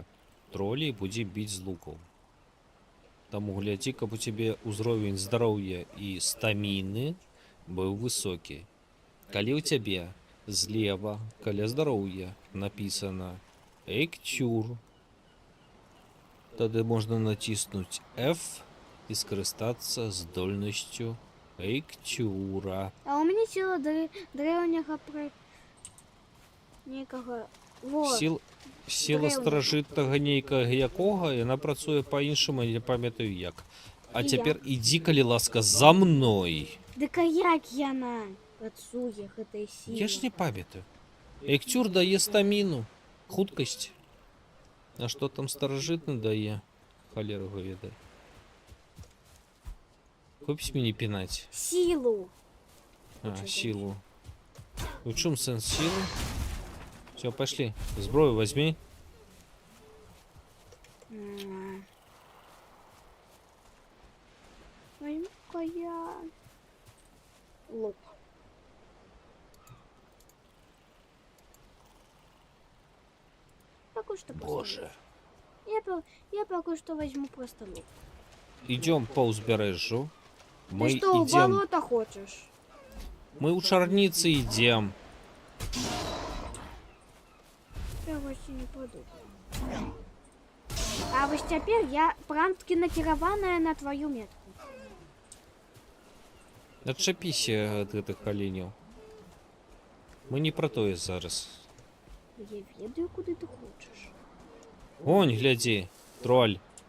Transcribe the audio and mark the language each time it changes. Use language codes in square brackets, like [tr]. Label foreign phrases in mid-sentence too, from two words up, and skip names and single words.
[be] Тролей будзе біць з лукаў. Таму глядзі, каб у цябе ўзровень здароўя і стаміны быў высокі. Калі ў цябе злева, каля здароўя, напісана «Эйктюр», тады можна націснуць F і скарыстацца здольнасцю Эйктюра. [uk] А у мене сила древнього при... [ru] Некого... Вот. [be] Сіла старажытнага нейкага якога, яна працуе па-іншаму, я не памятаю як. А І цяпер ідзі, калі ласка, за мной. Дык а як яна працуе гэтай сілы? Я ж не памятаю. Эйктюр дае стаміну, хуткасць. А што там старажытны дае? Халера го ведае. Хопіць мяне пінаць. Сілу. А, сілу. У чым сэнс сілы? [ru] Все, пошли. Зброю возьми. Возьму-ка я лук. Пока что Боже. Я пока что возьму просто лук. Идем по узбережжу. Мы Ты что, в идем. болото хочешь? Мы у чарницы идем. Я вообще не подумала. [be] А вось цяпер я пранткі накіраваная [ru] на твою метку. [be] Адчапіся ад гэтых аленяў. Мы не пра тое зараз. Я ведаю, куды ты хочаш. Онь, глядзі, троль.